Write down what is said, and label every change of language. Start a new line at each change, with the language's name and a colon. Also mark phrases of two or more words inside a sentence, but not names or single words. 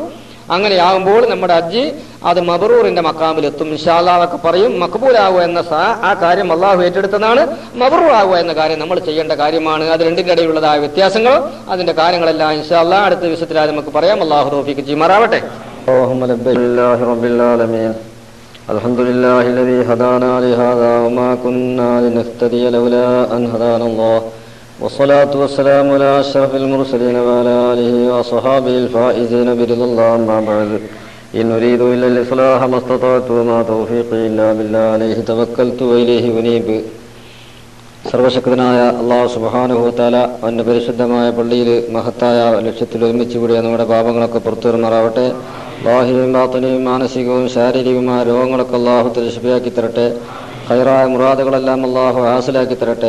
Malayalam: അങ്ങനെയാകുമ്പോൾ നമ്മുടെ ഹജ്ജ് അത് മബ്റൂറിന്റെ മക്കാമിലെത്തും
Arabic: إن شاء الله
Malayalam: ഒക്കെ പറയും. മഖ്ബൂലാവുക എന്ന ആ കാര്യം അല്ലാഹു ഏറ്റെടുത്തതാണ്. മബ്റൂറാവുക എന്ന കാര്യം നമ്മൾ ചെയ്യേണ്ട കാര്യമാണ്. അത് രണ്ടിന്റെ ഇടയിലുള്ളതായ വ്യത്യാസങ്ങൾ അതിന്റെ കാര്യങ്ങളെല്ലാം
Arabic: إن شاء الله
Malayalam: അടുത്ത വിഷയത്തിലായി നമുക്ക് പറയാം. അല്ലാഹു തൗഫീഖ് ചെയ്യുമാറാവട്ടെ.
Arabic: الحمد لله الذي هدانا لهذا وما كنا لنهتدي لولا أن هدانا الله والصلاة والسلام على أشرف المرسلين وعلى آله وصحابه الفائزين برضا الله. أما بعد إن أريد إلا الإصلاح ما استطعت وما توفيقي إلا بالله عليه توكلت وإليه أنيب.
Malayalam: സർവശക്തനായ അല്ലാഹു
Arabic: سبحانه وتعالى
Malayalam: അവന്റെ പരിശുദ്ധമായ പള്ളിയിൽ മഹത്തായ ലക്ഷ്യത്തിൽ ഒരുമിച്ച് കൂടിയ നമ്മുടെ പാപങ്ങളൊക്കെ പുറത്തുവരുമാറാവട്ടെ. ലാഹിയും ബാത്തിനും മാനസികവും ശാരീരികവുമായ രോഗങ്ങളൊക്കെ
Arabic: الله تعالى
Malayalam: ശിഫയാക്കി തരട്ടെ. ഖൈറായ മുറാദുകളെല്ലാം അല്ലാഹു ഹാസിലാക്കി തരട്ടെ.